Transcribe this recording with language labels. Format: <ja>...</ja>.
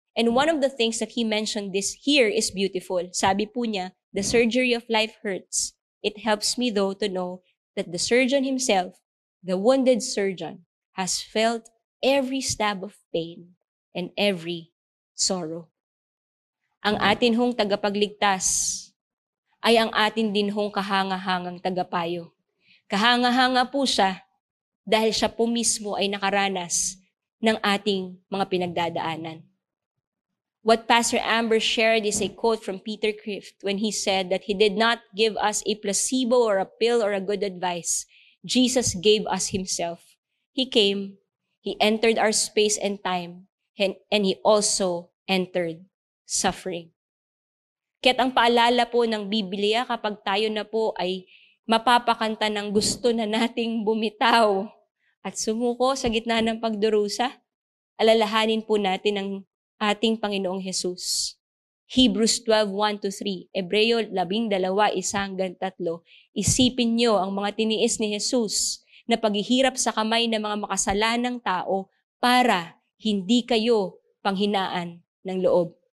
<en>And one of the things that he mentioned this here is beautiful.</en> <tl>Sabi po niya,</tl> <en>the surgery of life hurts. It helps me though to know that the surgeon himself, the wounded surgeon, has felt every stab of pain and every sorrow.</en> <tl>Ang atin hong tagapagligtas ay ang atin din hong kahanga-hangang tagapayo. Kahanga-hanga po siya dahil siya po mismo ay nakaranas ng ating mga pinagdadaanan.</tl> <en>What Pastor Amber shared is a quote from Peter Crift when he said that he did not give us a placebo or a pill or a good advice. Jesus gave us himself. He came, he entered our space and time, and he also entered suffering.</en> <tl>Kaya't ang paalala po ng Biblia kapag tayo na po ay mapapakanta ng gusto na nating bumitaw at sumuko sa gitna ng pagdurusa, alalahanin po natin ang ating Panginoong Jesus. Hebrews 12:1-3, Hebreo 12:1-3, isipin niyo ang mga tiniis ni Jesus na paghihirap sa kamay ng mga makasalanang tao para hindi kayo panghinaan ng loob.</tl>